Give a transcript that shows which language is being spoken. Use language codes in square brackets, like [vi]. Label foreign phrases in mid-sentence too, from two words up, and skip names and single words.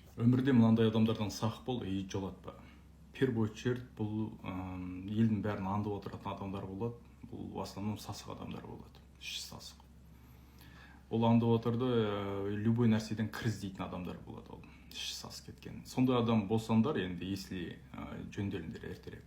[kk] Өмірде мынандай адамдардан сақ бол, жолатпа. [ru] В первую очередь [kk] бұл елдің бәрін аңдып отыратын адамдар болады. Бұл [ru] в основном [kk] сасық адамдар болады. Іші сасық. Ол аңдып отырды, любой нәрседен кір іздейтін адамдар болады. Ол іші сасық кеткен. Сондай адам болсаңдар, енді если жөнделіңдер ертерек.